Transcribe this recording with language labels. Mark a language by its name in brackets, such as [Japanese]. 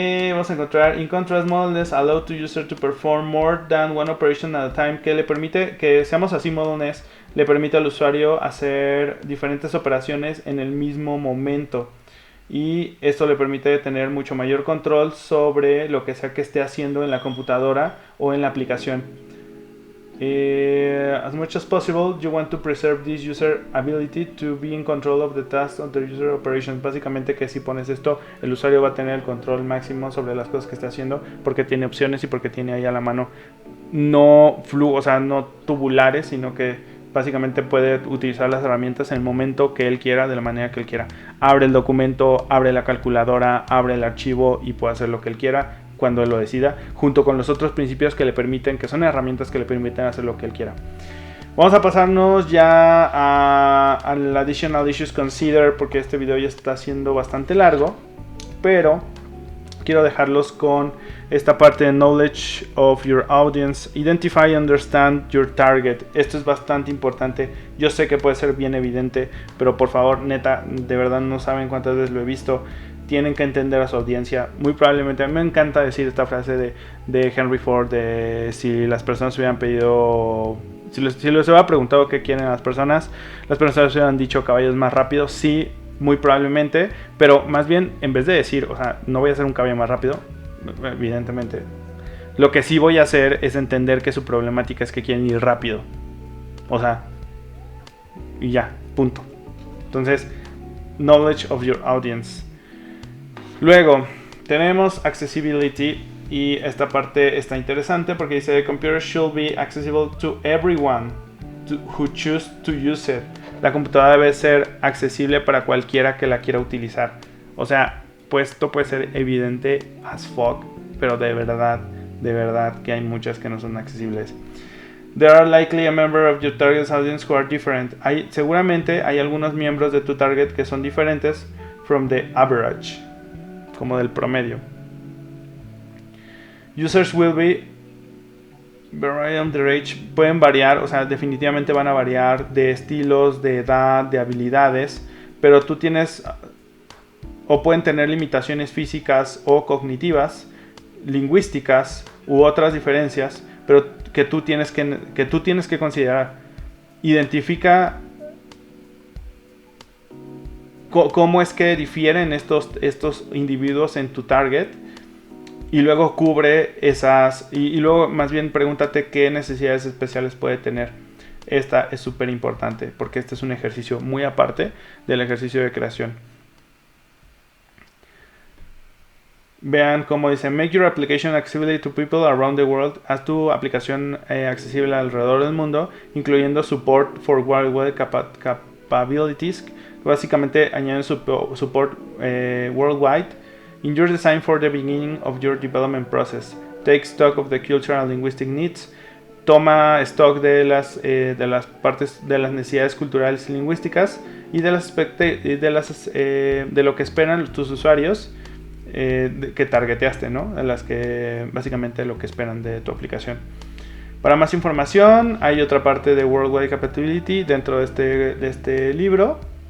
[Spanish] Vamos a encontrar [English] in contrast, modelless allow to user to perform more than one operation at a time, [Spanish] que le permite que seamos así. Modelless le permite al usuario hacer diferentes operaciones en el mismo momento, y esto le permite tener mucho mayor control sobre lo que sea que esté haciendo en la computadora o en la aplicación. [English] As much as possible, you want to preserve this user ability to be in control of the tasks of the user operations. [Spanish] Básicamente que si pones esto, el usuario va a tener el control máximo sobre las cosas que está haciendo, porque tiene opciones y porque tiene ahí a la mano no tubulares, sino que básicamente puede utilizar las herramientas en el momento que él quiera, de la manera que él quiera. Abre el documento, abre la calculadora, abre el archivo y puede hacer lo que él quiera cuando él lo decida, junto con los otros principios que le permiten, que son herramientas que le permiten hacer lo que él quiera. Vamos a pasarnos ya al Additional Issues Consider, porque este video ya está siendo bastante largo, pero quiero dejarlos con esta parte de Knowledge of your audience. [English] Identify and understand your target. [Spanish] Esto es bastante importante. Yo sé que puede ser bien evidente, pero por favor, neta, de verdad no saben cuántas veces lo he visto. Tienen que entender a su audiencia. Muy probablemente, a mí me encanta decir esta frase de Henry Ford, de si las personas hubieran pedido... Si les hubiera preguntado qué quieren las personas hubieran dicho caballos más rápidos. Sí, muy probablemente, pero más bien en vez de decir, o sea, no voy a hacer un cabello más rápido, evidentemente, lo que sí voy a hacer es entender que su problemática es que quieren ir rápido, o sea, y ya, punto. Entonces, knowledge of your audience. Luego tenemos accessibility, y esta parte está interesante porque dice [English] the computer should be accessible to everyone who choose to use it. [Spanish] La computadora debe ser accesible para cualquiera que la quiera utilizar. O sea, pues esto puede ser evidente [English] as fuck, [Spanish] pero de verdad que hay muchas que no son accesibles. [English] There are likely a member of your target audience who are different. [Spanish] Seguramente hay algunos miembros de tu target que son diferentes [English] from the average, [Spanish] como del promedio. [English] Users will be varied on their age. [Spanish] Pueden variar, o sea, definitivamente van a variar de estilos, de edad, de habilidades, pero tú tienes, o pueden tener limitaciones físicas o cognitivas, lingüísticas u otras diferencias, pero que tú tienes que considerar. Identifica cómo es que difieren estos individuos en tu target, y luego cubre esas, y luego más bien pregúntate qué necesidades especiales puede tener. Esta es súper importante porque este es un ejercicio muy aparte del ejercicio de creación. Vean cómo dice: [English] make your application accessible to people around the world. [Spanish] Haz tu aplicación accesible alrededor del mundo, incluyendo [English] support for worldwide capabilities. [Spanish] Básicamente añaden support worldwide. [English] In your design for the beginning of your development process, take stock of the cultural and linguistic needs. [Spanish] Toma stock de las partes de las necesidades culturales y lingüísticas y de lo que esperan tus usuarios que targeteaste, ¿no? De las que básicamente lo que esperan de tu aplicación. Para más información hay otra parte de Worldwide Compatibility dentro de este libro.